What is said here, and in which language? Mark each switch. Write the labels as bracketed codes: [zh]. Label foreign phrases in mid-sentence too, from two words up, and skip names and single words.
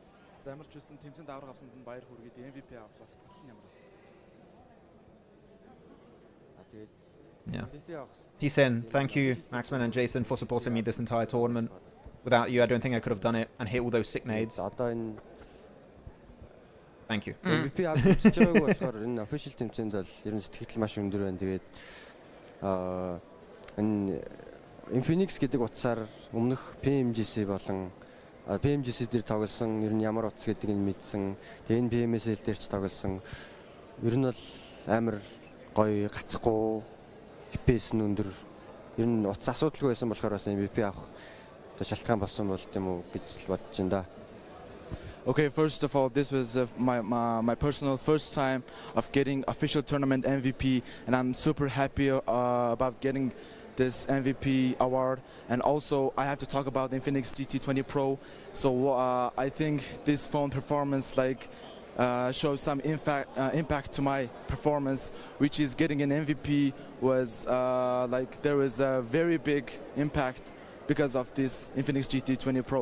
[en] Yeah. He's saying, thank you, Maxman and Jason, for supporting me this entire tournament. Without you, I don't think I could have done it and hit all those sick nades. Thank Thank you. [mn] MVP авч байгаагүй болохоор энэ official тэмцээнд бол ер нь сэтгэл маш өндөр байна. Тэгээд энэ Infinix гэдэг утсаар өмнөх PMGC болон PMGC дээр тоглосон ер нь ямар утас гэдгийг нь мэдсэн. Тэгээд энэ PMSL дээр ч тоглосон. Ер нь бол амар гоё гацхгүй FPS нь өндөр. Ер нь утас асуудалгүй байсан болохоор бас MVP авах шалтгаан болсон бол тийм үү гэж бодож байна да. [en] Okay, first of all, this was my personal first time of getting official tournament MVP, and I'm super happy about getting this MVP award. And also, I have to talk about the Infinix GT20 Pro. So I think this phone performance shows some impact to my performance, which is getting an MVP was there was a very big impact because of this Infinix GT20 Pro.